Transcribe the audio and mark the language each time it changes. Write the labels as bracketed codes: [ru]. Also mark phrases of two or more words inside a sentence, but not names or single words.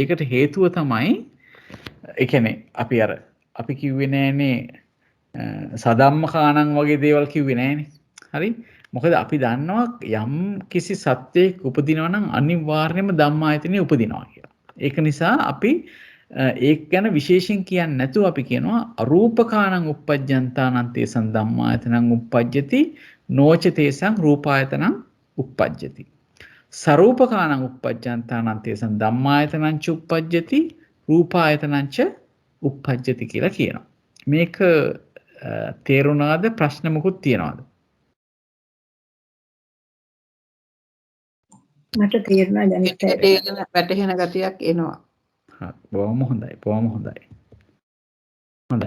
[si] ඒකට හේතුව තමයි ඒ කියන්නේ අපි කිව්වේ නෑනේ සදම්මකාණන් වගේ දේවල් කිව්වේ නෑනේ. හරි? මොකද අපි දන්නවා යම් කිසි සත්‍යයක උපදිනවා නම් අනිවාර්යයෙන්ම ධම්මායතනෙ උපදිනවා කියලා. ඒක නිසා අපි ඒක ගැන විශේෂයෙන් කියන්නේ නැතුව අපි කියනවා [pi] අරූපකානං uppajjantānaṁ තේසං ධම්මායතනං uppajjati නොච තේසං රූපායතනං uppajjati. සරූපකානං uppajjantānaṁ තේසං ධම්මායතනං ච uppajjati රූපායතනං ච uppajjati [si] කියලා කියනවා. මේක තේරුණාද? ප්‍රශ්න මොකුත් තියනවාද? මට තේරුණා ජනිත වැටහෙන ගතියක් එනවා. හරි. බොහොම හොඳයි. බොහොම හොඳයි. හොඳයි.